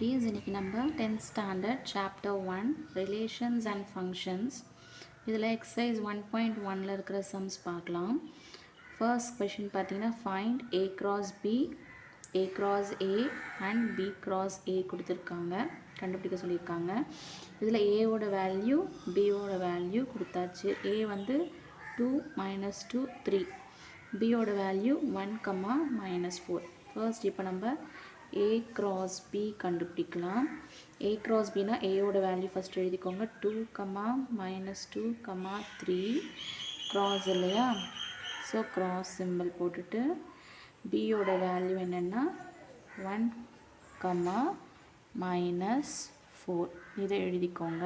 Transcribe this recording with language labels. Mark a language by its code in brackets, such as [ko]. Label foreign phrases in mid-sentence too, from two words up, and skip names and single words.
[ta] இன்றைக்கி நம்ம [en] 10th standard chapter 1 relations and functions [ta] இதில் எக்ஸசைஸ் 1.1ல் இருக்கிற சம்ஸ் பார்க்கலாம். [en] first question [ta] பார்த்தீங்கன்னா [en] find a cross b, a cross a and b cross a [ta] கொடுத்துருக்காங்க, கண்டுபிடிக்க சொல்லியிருக்காங்க. இதில் ஏவோட வேல்யூ பியோட வேல்யூ கொடுத்தாச்சு. a வந்து 2 -2 3, பியோட வேல்யூ 1, -4. ஃபர்ஸ்ட் இப்போ நம்ம a cross b கண்டுபிடிக்கலாம். a cross b னா a ஓட வேல்யூ ஃபர்ஸ்ட் எழுதிக்கோங்க. 2, -2, 3 cross இல்லையா, [en] so cross symbol [ta] போட்டுட்டு b ஓட வேல்யூ என்னென்னா 1, -4 இதை எழுதிக்கோங்க.